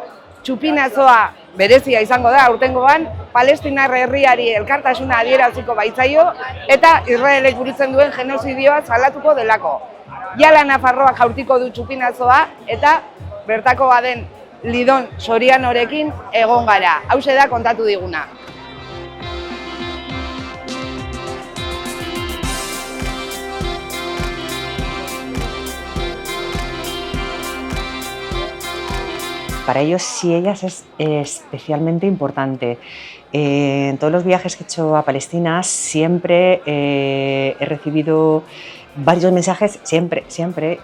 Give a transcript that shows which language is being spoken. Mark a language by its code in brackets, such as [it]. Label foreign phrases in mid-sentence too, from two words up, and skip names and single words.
[eu] Txupinazoa berezia izango da aurtengoan, Palestinar herriari elkartasuna adieraziko baitzaio eta Israelek burutzen duen genozidioa salatuko delako. Jala Nafarroak jaurtiko du txupinazoa eta bertako baden Lidon Sorianorekin egon gara. Hauxe da kontatu diguna. [es] Para ellos y ellas es especialmente importante. En todos los viajes que he hecho a Palestina siempre he recibido varios mensajes, siempre.